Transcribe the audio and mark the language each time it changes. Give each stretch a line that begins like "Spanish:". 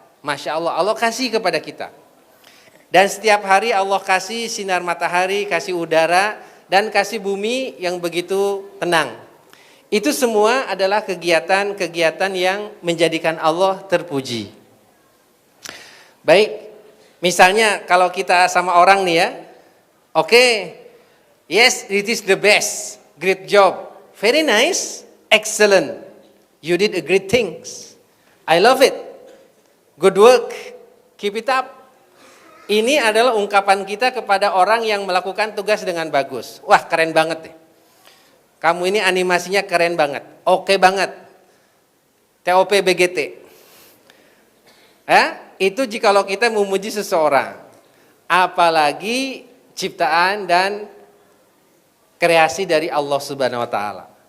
Indonesian: Masya Allah, Allah kasih kepada kita. Dan setiap hari Allah kasih sinar matahari, kasih udara, dan kasih bumi yang begitu tenang. Itu semua adalah kegiatan-kegiatan yang menjadikan Allah terpuji. Baik. Misalnya kalau kita sama orang nih ya, oke,
English: yes, it is the best, great job, very nice, excellent, you did a great things, I love it, good work, keep it up.
Indonesian: Ini adalah ungkapan kita kepada orang yang melakukan tugas dengan bagus. Wah keren banget deh. kamu ini animasinya keren banget, oke banget, TOP BGT. Itu jikalau kita memuji seseorang, apalagi ciptaan dan kreasi dari Allah Subhanahu wa taala.